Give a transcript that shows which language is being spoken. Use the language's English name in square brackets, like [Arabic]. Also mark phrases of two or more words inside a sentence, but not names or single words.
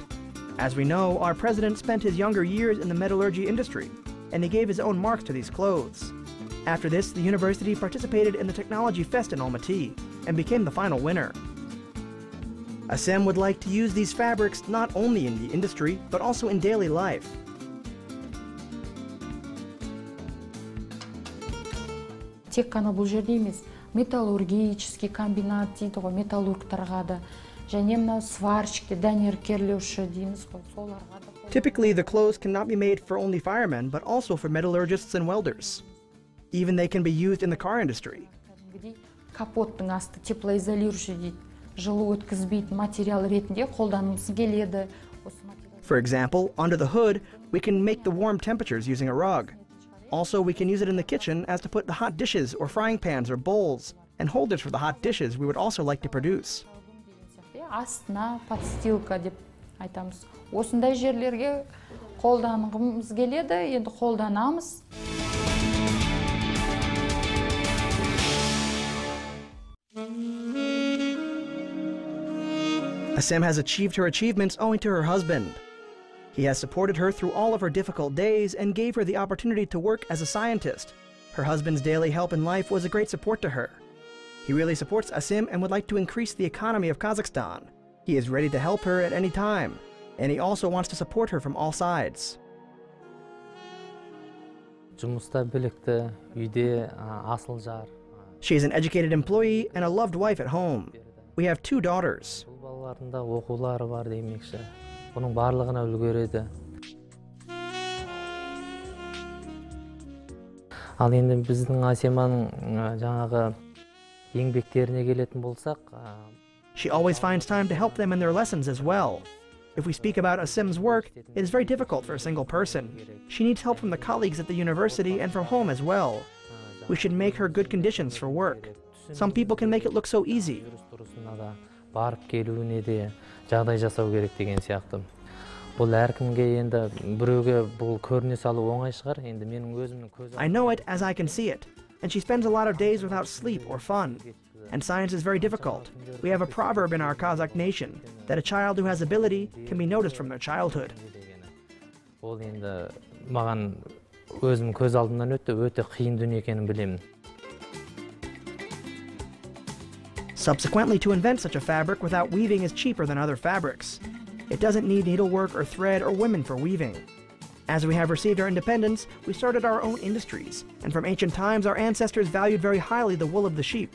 [English] As we know, our president spent his younger years in the metallurgy industry, and he gave his own marks to these clothes. After this, the university participated in the Technology Fest in Almaty and became the final winner. Asim would like to use these fabrics not only in the industry, but also in daily life. [Kazakh] Тек қана бұл жерде емес, [Russian] металлургический комбинат [Kazakh] дейді ғой, металлургтарға да, және мынау сварщик, дәнеркерлеуші дейміз ғой, соларға да. [English] Typically, the clothes cannot be made for only firemen, but also for metallurgists and welders. Even they can be used in the car industry. [Kazakh] Капоттың асты теплоизолирующий дейді, жылу өткізбейтін материал ретінде қолданылғысы келеді. [English] For example, under the hood, we can make the warm temperatures using a rug. Also, we can use it in the kitchen as to put the hot dishes or frying pans or bowls, and holders for the hot dishes we would also like to produce. [Kazakh] Астына подстилка деп айтамыз. Осындай жерлерге қолданғымыз келеді, енді қолданамыз. [English] Asim has achieved her achievements owing to her husband. He has supported her through all of her difficult days and gave her the opportunity to work as a scientist. Her husband's daily help in life was a great support to her. He really supports Asim and would like to increase the economy of Kazakhstan. He is ready to help her at any time, and he also wants to support her from all sides. She is an educated employee and a loved wife at home. We have 2 daughters. [Kazakh] Оның барлығына үлгереді. Ал енді біздің Асиманың жаңағы еңбектеріне келетін болсақ, [English] she always finds time to help them in their lessons as well. If we speak about Asim's work, it is very difficult for a single person. She needs help from the colleagues at the university and from home as well. We should make her good conditions for work. Some people can make it look so easy. [Kazakh] Барып келуіне де жағдай жасау керек деген сияқты. Бұл әркімге енді біреуге бұл көріне салу оңай шығар. Енді менің өзімнің көз. [English] I know it as I can see it, and she spends a lot of days without sleep or fun. And science is very difficult. We have a proverb in our Kazakh nation that a child who has ability can be noticed from their childhood. [Kazakh] Ол енді маған өзім көз алдымнан өте қиын дүние екенін білемін. [English] Subsequently, to invent such a fabric without weaving is cheaper than other fabrics. It doesn't need needlework or thread or women for weaving. As we have received our independence, we started our own industries, and from ancient times our ancestors valued very highly the wool of the sheep.